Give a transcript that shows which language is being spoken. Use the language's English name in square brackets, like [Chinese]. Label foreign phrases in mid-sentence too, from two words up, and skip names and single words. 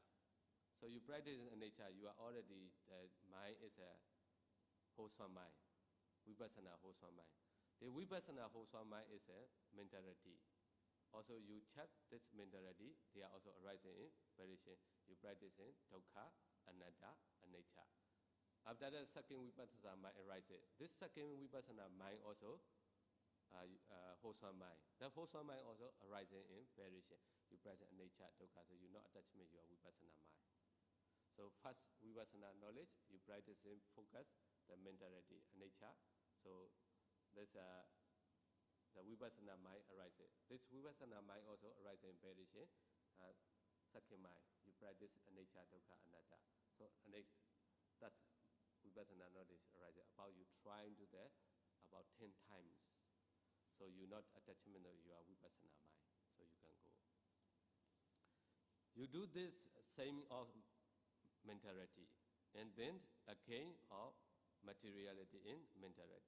[English] So you practice a nature, you are already, the mind is a wholesome mind. Vipassana wholesome mind. The vipassana wholesome mind is a mentality. Also you check this mentality, they are also arising in apparition. You practice in [Pali] dukkha, anatta, anicca. [English] After the second vipassana mind arises, this second vipassana mind also wholesome mind. The wholesome mind also arising in apparition. You practice [Pali] anicca, dukkha, [English] so you know attachment, your vipassana mind. So first vipassana knowledge, you practice in focus, the mentality, anicca. So there's the vipassana mind arises. This vipassana mind also arises in apparition. Second mind, you practice [Pali] anicca, dukkha, anatta. [English] So that's vipassana knowledge arises. About you trying to that about 10 times. So you're not attachment of your vipassana mind. So you can go. You do this same of mentality, and then again of materiality in mentality.